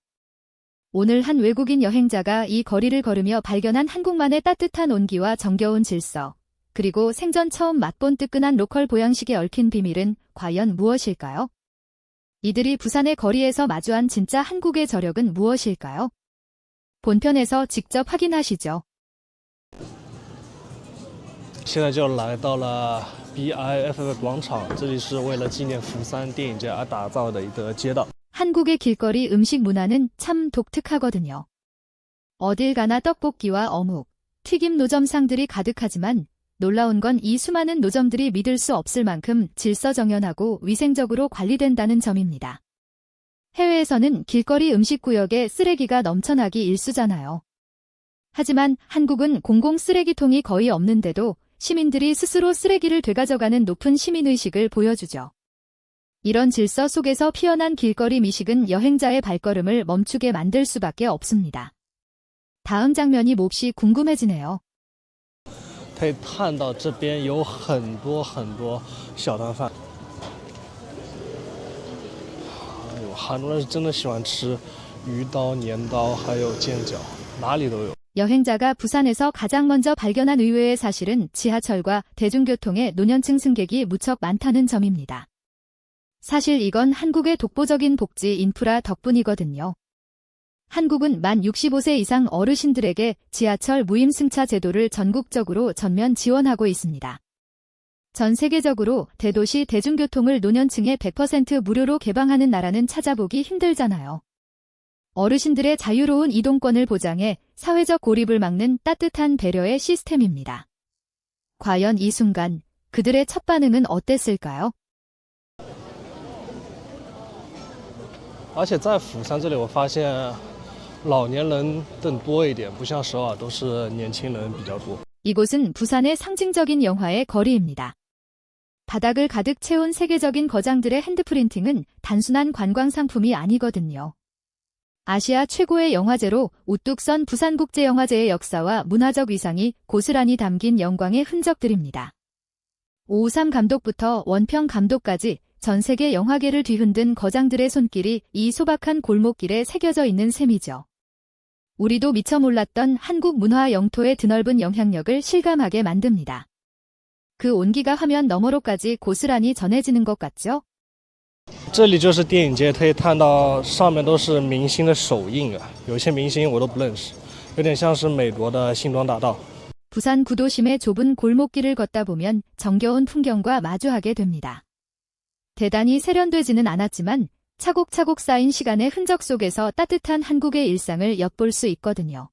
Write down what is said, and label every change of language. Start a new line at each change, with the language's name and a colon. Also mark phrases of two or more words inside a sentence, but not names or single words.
Korean: 오늘 한 외국인 여행자가 이 거리를 걸으며 발견한 한국만의 따뜻한 온기와 정겨운 질서, 그리고 생전 처음 맛본 뜨끈한 로컬 보양식에 얽힌 비밀은 과연 무엇일까요? 이들이 부산의 거리에서 마주한 진짜 한국의 저력은 무엇일까요? 본편에서 직접 확인하시죠.
Chinese: 现在就来到了 BIFF 广场，这里是为了纪念釜山电影节而打造的一个街道。
Korean: 한국의 길거리 음식 문화는 참 독특하거든요. 어딜 가나 떡볶이와 어묵, 튀김 노점상들이 가득하지만 놀라운 건 이 수많은 노점들이 믿을 수 없을 만큼 질서정연하고 위생적으로 관리된다는 점입니다. 해외에서는 길거리 음식구역에 쓰레기가 넘쳐나기 일쑤잖아요. 하지만 한국은 공공 쓰레기통이 거의 없는데도 시민들이 스스로 쓰레기를 되가져가는 높은 시민의식을 보여주죠. 이런 질서 속에서 피어난 길거리 미식은 여행자의 발걸음을 멈추게 만들 수밖에 없습니다. 다음 장면이 몹시 궁금해지네요.
Chinese: 可以看到这边有很多小摊贩，哎呦，韩国人是真的喜欢吃鱼刀、年刀，还有煎饺，哪里都有。
Korean: 여행자가 부산에서 가장 먼저 발견한 의외의 사실은 지하철과 대중교통의 노년층 승객이 무척 많다는 점입니다. 사실 이건 한국의 독보적인 복지 인프라 덕분이거든요. 한국은 만 65세 이상 어르신들에게 지하철 무임승차 제도를 전국적으로 전면 지원하고 있습니다. 전 세계적으로 대도시 대중교통을 노년층에 100% 무료로 개방하는 나라는 찾아보기 힘들잖아요. 어르신들의 자유로운 이동권을 보장해 사회적 고립을 막는 따뜻한 배려의 시스템입니다. 과연 이 순간 그들의 첫 반응은 어땠을까요?
Chinese: 而且在釜山这里，我发现老年人更多一点，不像首尔都是年轻人比较多。
Korean: 이곳은 부산의 상징적인 영화의 거리입니다. 바닥을 가득 채운 세계적인 거장들의 핸드프린팅은 단순한 관광 상품이 아니거든요. 아시아 최고의 영화제로 우뚝 선 부산국제영화제의 역사와 문화적 위상이 고스란히 담긴 영광의 흔적들입니다. 오우삼 감독부터 원평 감독까지 전 세계 영화계를 뒤흔든 거장들의 손길이 이 소박한 골목길에 새겨져 있는 셈이죠. 우리도 미처 몰랐던 한국 문화 영토의 드넓은 영향력을 실감하게 만듭니다. 그 온기가 화면 너머로까지 고스란히 전해지는 것 같죠?
Chinese: 这里就是电影街，可以看到上面都是明星的手印啊，有些明星我都不认识，有点像是美国的星光大道。
Korean: 부산 구도심의 좁은 골목길을 걷다 보면 정겨운 풍경과 마주하게 됩니다. 대단히 세련되지는 않았지만 차곡차곡 쌓인 시간의 흔적 속에서 따뜻한 한국의 일상을 엿볼 수 있거든요.